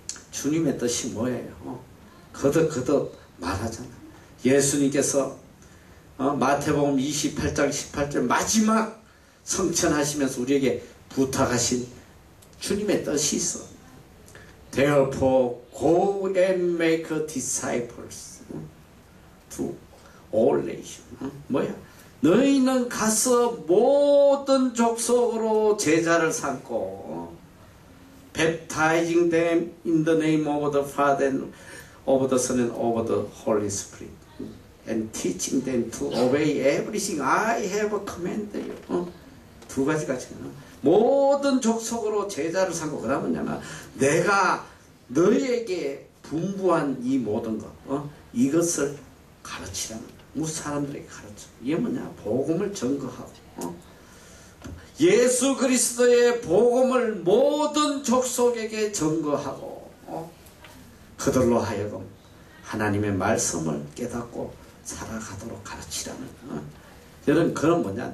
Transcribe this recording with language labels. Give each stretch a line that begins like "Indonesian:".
Korean: 주님의 뜻이 뭐예요? 거듭 말하잖아. 예수님께서 마태복음 28장 18절 마지막 성천하시면서 우리에게 부탁하신 주님의 뜻이 있어.
English: Therefore go and make disciples to all nations.
Korean: 뭐야? 너희는 가서 모든 족속으로 제자를 삼고
English: baptizing them in the name of the Father and of the Son and of the Holy Spirit and teaching them to obey everything I have commanded you.
Korean: 두 가지가 지금 모든 족속으로 제자를 삼고 그 다음은 뭐냐면 내가 너희에게 분부한 이 모든 것 이것을 가르치라는 거야. 사람들에게 가르쳐. 이게 뭐냐? 복음을 전거하고 예수 그리스도의 복음을 모든 족속에게 전거하고 그들로 하여금 하나님의 말씀을 깨닫고 살아가도록 가르치라는 거야. 여러분 그건 뭐냐?